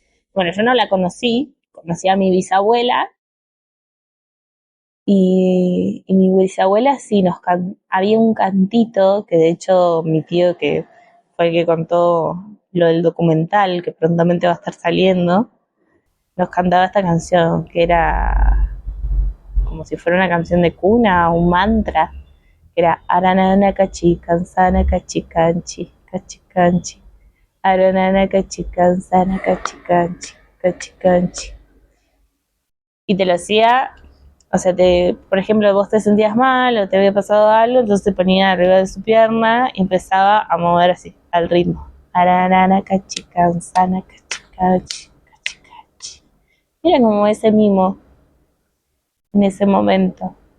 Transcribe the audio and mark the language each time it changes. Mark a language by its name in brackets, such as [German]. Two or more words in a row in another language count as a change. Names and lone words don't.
[Spanish] Bueno, yo no la conocí a mi bisabuela, y mi bisabuela sí había un cantito que de hecho mi tío, que fue el que contó lo del documental que prontamente va a estar saliendo, nos cantaba esta canción que era como si fuera una canción de cuna, un mantra, que era [Quechua] Aranana cachi, cansana cachi canchi, cachi canchi, Aranana cachi, cansana cachi canchi, cachi canchi. [Spanish] Y te lo hacía, o sea, por ejemplo, vos te sentías mal o te había pasado algo, entonces te ponía arriba de su pierna y empezaba a mover así, al ritmo. [Quechua] Aranana cachi, cansana cachi cachi, cachi cachi. [Spanish] Era como ese mimo en ese momento.